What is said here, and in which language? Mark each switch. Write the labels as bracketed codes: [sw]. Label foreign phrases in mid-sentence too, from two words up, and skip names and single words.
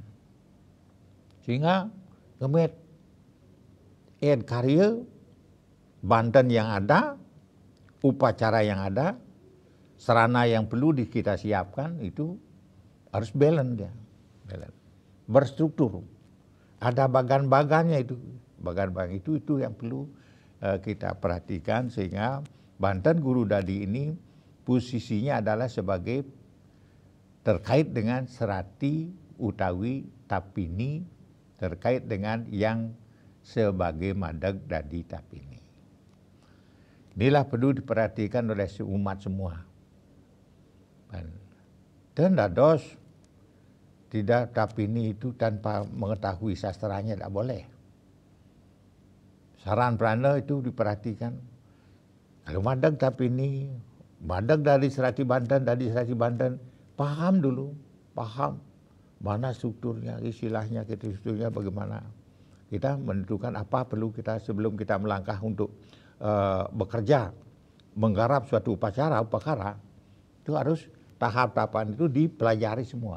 [id] Sehingga ngemet karya Banten yang ada, upacara yang ada, sarana yang perlu kita siapkan itu harus balance dia. Berstruktur. Ada bagan-bagannya itu. Bagan-bagan itu yang perlu kita perhatikan, sehingga Banten Guru Dadi ini posisinya adalah sebagai terkait dengan [ban] serati utawi tapini, [id] terkait dengan yang sebagai [ban] madeg dadi tapini. [id] Inilah perlu diperhatikan oleh umat semua. Dan dados tidak tapini itu tanpa mengetahui sastranya tidak boleh. Saran Prana itu diperhatikan. Kalau [ban] madeg tapini, [id] madeg dari serati Banten, paham dulu, paham. Mana strukturnya, istilahnya, strukturnya bagaimana. Kita menentukan apa perlu kita sebelum kita melangkah untuk bekerja, menggarap suatu upacara, itu harus tahap-tahapan itu dipelajari semua.